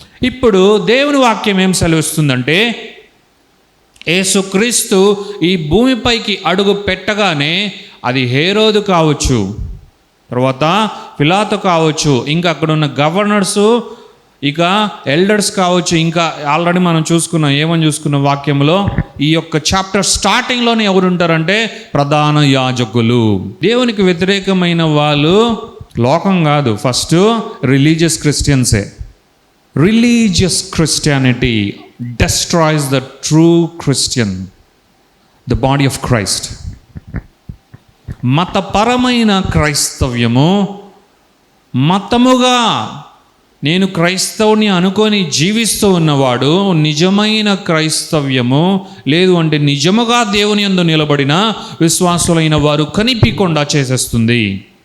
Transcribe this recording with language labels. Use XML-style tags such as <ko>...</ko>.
<te>ఇప్పుడు దేవుని వాక్యం ఏం సెలవిస్తుందంటే, యేసుక్రీస్తు ఈ భూమిపైకి అడుగు పెట్టగానే అది హేరోదు కావచ్చు, తర్వాత పిలాతు కావచ్చు, ఇంకా అక్కడ ఉన్న గవర్నర్సు, ఇక ఎల్డర్స్ కావచ్చు, ఇంకా ఆల్రెడీ మనం చూసుకున్నాం, ఏమని చూసుకున్న వాక్యంలో ఈ యొక్క చాప్టర్ స్టార్టింగ్లోనే ఎవరు ఉంటారంటే ప్రధాన యాజకులు. దేవునికి వ్యతిరేకమైన వాళ్ళు లోకం కాదు, first religious క్రిస్టియన్సే.</te> <en>Religious Christianity destroys the true Christian, the body of Christ.</en> <te>మతపరమైన క్రైస్తవ్యము, మతముగా నేను క్రైస్తవుని అనుకొని జీవిస్తూ ఉన్నవాడు నిజమైన క్రైస్తవ్యము లేదు అంటే నిజముగా దేవుని యందు నిలబడిన విశ్వాసులైన వారు కనిపించకుండా చేసేస్తుంది.</te>